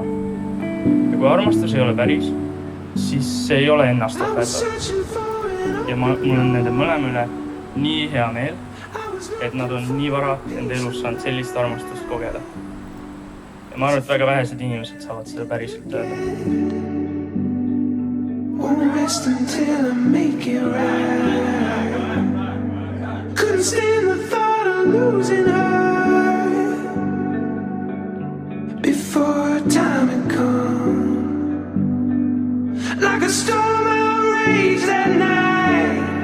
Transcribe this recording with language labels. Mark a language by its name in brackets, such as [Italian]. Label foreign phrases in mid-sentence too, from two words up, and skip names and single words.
[Estonian] Ja kui armastus ei ole päris, siis see ei ole ennast ähvärdav. Ja mul on nende mõlema üle nii hea meel, et nad on nii vara enda elus saanud sellist armastust kogeda. Ja ma arvan, et väga vähesed inimesed saavad seda päriselt öelda. [English] Won't rest until I make it right. Couldn't stand the thought of losing her before time had come. Like a storm I raged that night.